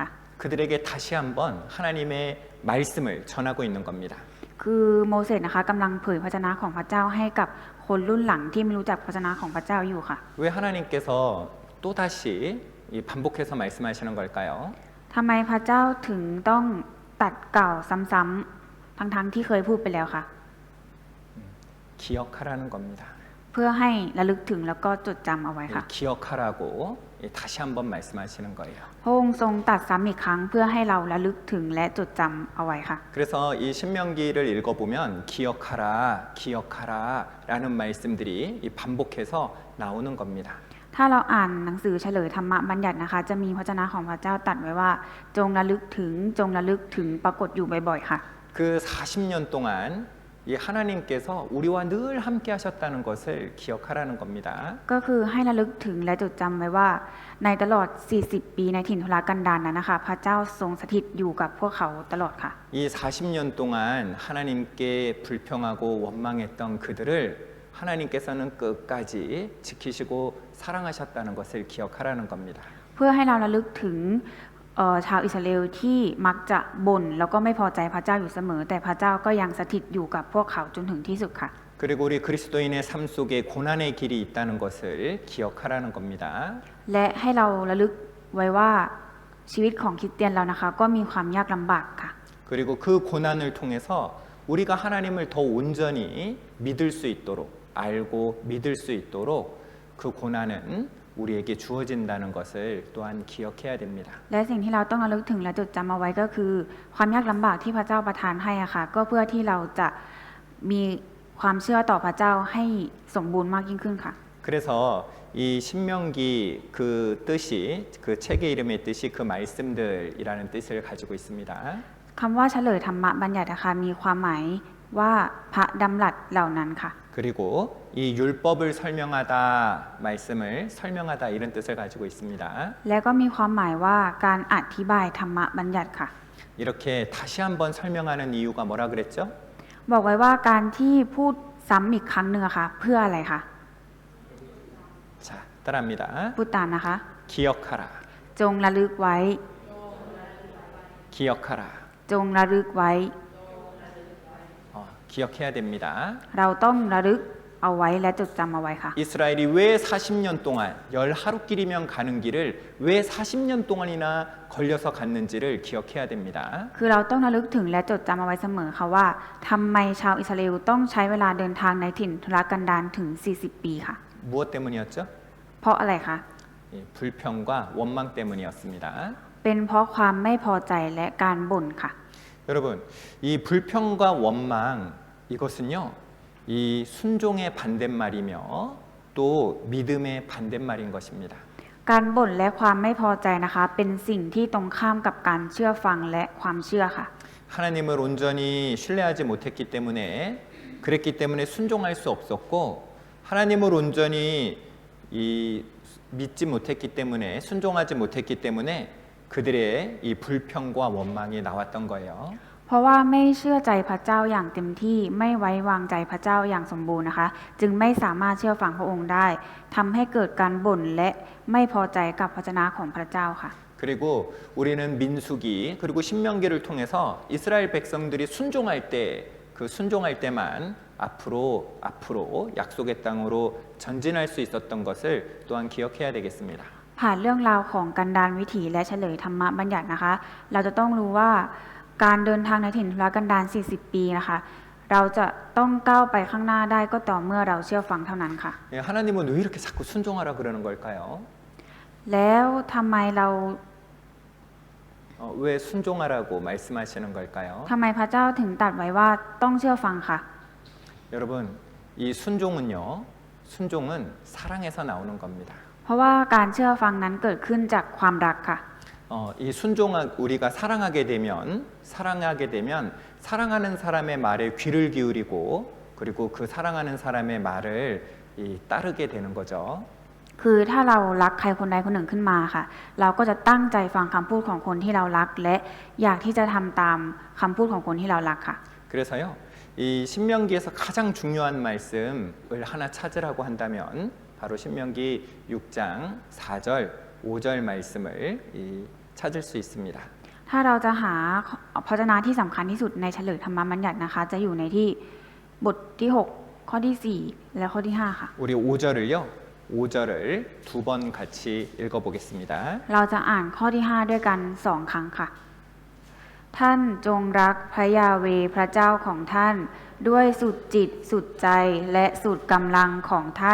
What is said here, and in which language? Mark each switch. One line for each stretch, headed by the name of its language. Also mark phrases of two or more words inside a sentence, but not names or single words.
Korean: 그들에게 다시 한번 하나님의 말씀을 전하고 있는 겁니다.
Thai: คือโมเสสนะคะกำลังเผยพระวจนะของพระเจ้าให้กับคนรุ่นหลังที่ไม่รู้จักพระวจนะของพระเจ้าอยู่ค่ะ
Korean: 왜 하나님께서 또다시 반복해서 말씀하시는 걸까요?
Thai: ทำไมพระเจ้าถึงต้องตัดกล่าวซ้ำๆทั้งๆที่เคยพูดไปแล้วค่ะ
Korean: 기억하라는 겁니다.
Thai: เพื่อให้ระลึกถึงแล้วก็จดจำเอาไว้ค่ะ
Korean: 기억하라고 다시 한번 말씀하시는 거예요.
Thai: พระองค์ทรงตรัดซ้ำอีกครั้งเพื่อให้เราระลึกถึงและจดจำเอาไว้ค่ะ
Korean: 그래서 이 신명기를 읽어보면 기억하라, 기억하라라는 말씀들이 반복해서 나오는 겁니다.
Thai: ถ้าเราอ่านหนังสือเฉลยธรรมบัญญัตินะคะ จะมีพระวจนะของพระเจ้าตรัสไว้ว่าจงระลึกถึงจงระลึกถึงปรากฏอยู่บ่อยๆค่ะ
Korean: 그 40년 동안 이 하나님께서 우리와 늘 함께 하셨다는 것을 기억하라는 겁니다.
Thai: ก็คือให้ระลึกถึงและจดจำไว้ว่าในตลอด 40 ปีในถิ่นทุรกันดารนั้นนะคะ พระเจ้าทรงสถิตอยู่กับพวกเขาตลอดค่ะ
Korean: 이 40년 동안 하나님께 불평하고 원망했던 그들을 하나님께서는 끝까지 지키시고 사랑하셨다는 것을 기억하라는 겁니다.
Thai: เพื่อให้เราระลึกถึงชาวอิสราเอลที่มักจะบ่นแล้วก็ไม่พอใจพระเจ้าอยู่เสมอ แต่พระเจ้าก็ยังสถิตอยู่กับพวกเขาจนถึงที่สุดค่ะ
Korean: 그리고 우리 그리스도인의 삶 속에 고난의 길이 있다는 것을 기억하라는 겁니다.
Thai: และให้เราระลึกไว้ว่าชีวิตของคริสเตียนเรานะคะก็มีความยากลำบากค่ะ
Korean: 그리고 그 고난을 통해서 우리가 하나님을 더 온전히 믿을 수 있도록 알고 믿을 수 있도록 그 고난은 우리에게 주어진다는 것을 또한 기억해야 됩니다.
Thai: และสิ่งที่เราต้องระลึกถึงและจดจำเอาไว้ก็คือความยากลำบากที่พระเจ้าประทานให้อะค่ะก็เพื่อที่เราจะมีความเชื่อต่อพระเจ้าให้สมบูรณ์มากยิ่งขึ้นค่ะ
Korean: 그래서 이 신명기 그 뜻이 그 책의 이름의 뜻이 그 말씀들이라는 뜻을 가지고 있습니다.
Thai: คำว่าเฉลยธรรมบัญญัตินะคะมีความหมายว่าพระดำรัสเหล่านั้นค่ะ
Korean: 그리고 이 율법을 설명하다 말씀을 설명하다 이런 뜻을 가지고 있습니다.
Thai: และก็มีความหมายว่าการอธิบายธรรมบัญญัติค่ะ
Korean: 이렇게 다시 한번 설명하는 이유가 뭐라 그랬죠?
Thai: บอกไว้ว่าการที่พูดซ้ำอีกครั้งหนึ่งอะค่ะเพื่ออะไรคะ
Korean: 자, 따라합니다.
Thai: พูดตามนะคะ
Korean: 기억하라.
Thai: จงระลึกไว้
Korean: 기억하라.
Thai: จงระลึกไว้
Korean: 기억해야 됩니다.
Thai: เราต้องระลึกเอาไว้และจดจำเอาไว้ค่ะ
Korean: 이스라엘이 왜 40년 동안 10하루길이면 가는 길을 왜 40년 동안이나 걸려서 갔는지를 기억해야 됩니다.
Thai: คือเราต้องระลึกถึงและจดจำเอาไว้เสมอค่ะว่าทำไมชาวอิสราเอลต้องใช้เวลาเดินทางในถิ่นทุรกันดารถึง 40 ปีค่ะ
Korean: 무엇 때문이었죠?
Thai: เพราะอะไรคะ
Korean: 불평과 원망 때문이었습니다.
Thai: เป็นเพราะความไม่พอใจและการบ่นค่ะ
Korean: 여러분, 이 불평과 원망 이것은요, 이 순종의 반대말이며 또 믿음의 반대말인 것입니다.
Thai: การบ่นและความไม่พอใจนะคะเป็นสิ่งที่ตรงข้ามกับการเชื่อฟังและความเชื่อค่ะ
Korean: 하나님을 온전히 신뢰하지 못했기 때문에 그랬기 때문에 순종할 수 없었고 하나님을 온전히 믿지 못했기 때문에 순종하지 못했기 때문에 그들의 이 불평과 원망이 나왔던 거예요.
Thai: เพราะว่าไม่เชื่อใจพระเจ้าอย่างเต็มที่ไม่ไว้วางใจพระเจ้าอย่างสมบูรณ์นะคะจึงไม่สามารถเชื่อฟังพระองค์ได้ทำให้เกิดการบ่นและไม่พอใจกับพระวจนะของพระเจ้าค่ะ
Korean: 그리고 우리는 민수기 그리고 신명기를 통해서 이스라엘 백성들이 순종할 때 그 순종할 때만 앞으로 약속의 땅으로 전진할 수 있었던 것을 또한 기억해야 되겠습니다.
Thai: ผ่านเรื่องราวของกันดารวิถีและเฉลยธรรมบัญญัตินะคะเราจะต้องรู้ว่าการเดินทางในถิ่นทุรกันดาร40 ปีนะคะเราจะต้องก้าวไปข้างหน้าได้ก็ต่อเมื่อเราเชื่อฟังเท่านั้นค่ะ
Korean: 하나님은 왜 이렇게 자꾸 순종하라 그러는 걸까요?
Thai: แล้วทำไมเรา
Korean: 왜 순종하라고 말씀하시는 걸까요?
Thai: ทำไมพระเจ้าถึงตรัสไว้ว่าต้องเชื่อฟังค่ะ
Korean: 여러분, 이 순종은 사랑에서 나오는 겁니다.
Thai: เพราะว่าการเชื่อฟังนั้นเกิดขึ้นจากความรักค่ะ
Korean: 이 우리가 사랑하게 되면 사랑하는 사람의 말에 귀를 기울이고 그리고 그 사랑하는 사람의 말을 따르게 되는 거죠.
Thai: คือถ้าเรารักใครคนใดคนหนึ่งขึ้นมาค่ะเราก็จะตั้งใจฟังคำพูดของคนที่เรารักและอยากที่จะทำตามคำพูดของคนที่เรารักค่ะ
Korean: 그래서요. 이 신명기에서 가장 중요한 말씀을 하나 찾으라고 한다면 바로 신명기 6장 4절, 5절 말씀을 찾을 수 있습니다.
Thai: ถ้าเราจะหาพระวจนะที่สำคัญที่สุดในเฉลยธรรมบัญญัตินะคะจะอยู่ในที่บทที่6ข้อที่4และข้อที่5ค่ะ
Korean: 우리 5절을 두 번 같이 읽어보겠습니다.
Thai: เราจะอ่านข้อที่5ด้วยกัน2ครั้งค่ะท่านจงรักพระยาเวห์พระเจ้าของท่านด้วยสุดจิตสุดใจและสุดกำลังของท่าน